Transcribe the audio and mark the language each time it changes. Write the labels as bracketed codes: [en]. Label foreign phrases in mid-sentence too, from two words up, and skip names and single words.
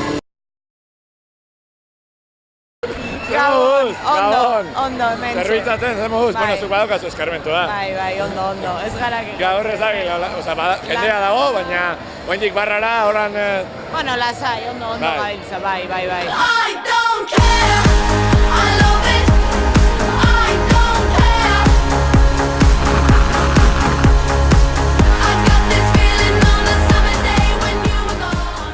[eu] Gabon, ondo, hemen. Zerbitzaten, zer moduz? Bueno, zuk badaukazu eskarmentua. Bai, ondo, ez gara gehiago. Gaur ez da, jendea dago, baina oindik barrara, horan... Bueno, lasai, ondo gabiltza, bai. [en] I don't care, I love it, I don't care. I got this feeling on the summer day when you were gone.